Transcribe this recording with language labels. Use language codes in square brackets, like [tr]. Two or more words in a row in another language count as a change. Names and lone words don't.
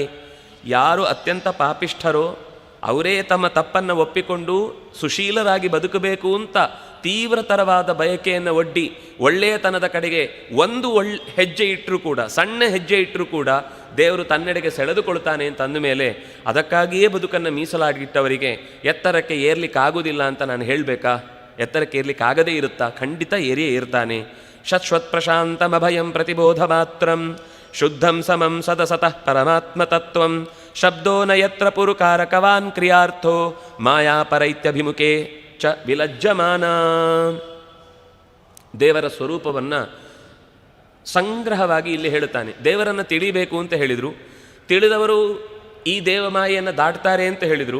[kn] ಯಾರು ಅತ್ಯಂತ ಪಾಪಿಷ್ಠರೋ ಅವರೇ ತಮ್ಮ ತಪ್ಪನ್ನು ಒಪ್ಪಿಕೊಂಡು ಸುಶೀಲರಾಗಿ ಬದುಕಬೇಕು ಅಂತ ತೀವ್ರತರವಾದ ಬಯಕೆಯನ್ನು ಒಡ್ಡಿ ಒಳ್ಳೆಯತನದ ಕಡೆಗೆ ಒಂದು ಹೆಜ್ಜೆ ಇಟ್ಟರೂ ಕೂಡ, ಸಣ್ಣ ಹೆಜ್ಜೆ ಇಟ್ಟರೂ ಕೂಡ ದೇವರು ತನ್ನೆಡೆಗೆ ಸೆಳೆದುಕೊಳ್ತಾನೆ ಅಂತ ಅಂದಮೇಲೆ ಅದಕ್ಕಾಗಿಯೇ ಬದುಕನ್ನು ಮೀಸಲಾಗಿಟ್ಟವರಿಗೆ ಎತ್ತರಕ್ಕೆ ಏರ್ಲಿಕ್ಕಾಗೋದಿಲ್ಲ ಅಂತ ನಾನು ಹೇಳಬೇಕಾ? ಎತ್ತರಕ್ಕೆ ಏರ್ಲಿಕ್ಕಾಗದೇ ಇರುತ್ತಾ? ಖಂಡಿತ ಏರಿಯೇ ಇರ್ತಾನೆ. [sa] ಶಶ್ವತ್ ಪ್ರಶಾಂತಮಭಯಂ ಪ್ರತಿಬೋಧ ಮಾತ್ರಂ ಶುದ್ಧಂ ಸಮಂ ಸದಸತಃ ಪರಮಾತ್ಮತತ್ವಂ ಶಬ್ದೋ ನ ಯತ್ರ ಪುರುಕಾರಕವಾನ್ ಕ್ರಿಯಾರ್ಥೋ ಮಾಯಾಪರೈತ್ಯಭಿಮುಖೇ ಚ ವಿಲಜ್ಜಮಾನ. [kn] ದೇವರ ಸ್ವರೂಪವನ್ನು ಸಂಗ್ರಹವಾಗಿ ಇಲ್ಲಿ ಹೇಳುತ್ತಾನೆ. ದೇವರನ್ನು ತಿಳಿಬೇಕು ಅಂತ ಹೇಳಿದರು, ತಿಳಿದವರು ಈ ದೇವಮಾಯೆಯನ್ನು ದಾಟ್ತಾರೆ ಅಂತ ಹೇಳಿದರು.